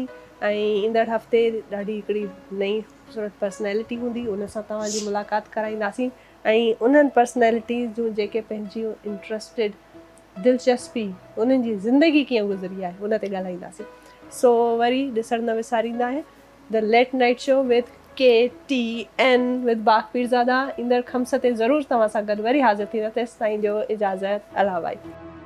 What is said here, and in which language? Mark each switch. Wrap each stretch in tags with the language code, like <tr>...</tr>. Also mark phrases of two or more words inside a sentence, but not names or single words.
<sd>ऐं ईंदड़ हफ़्ते ॾाढी हिकिड़ी नई ख़ूबसूरत पर्सनैलिटी हूंदी, उन सां तव्हांजी मुलाक़ात कराईंदासीं। ऐं उन्हनि पर्सनैलिटीज़ जूं जेके पंहिंजियूं इंट्रस्टिड दिलचस्पी, उन्हनि जी ज़िंदगी कीअं गुज़री आहे, उन ते ॻाल्हाईंदासीं। सो वरी ॾिसणु न विसारींदा आहे द लेट नाइट शो विद KTN विद बाग पीरज़ादा। ईंदड़ ख़म्स ते ज़रूरु तव्हां सां गॾु वरी हाज़िर थींदा। तेसिताईं ॾियो इजाज़त। अला भाई।</sd>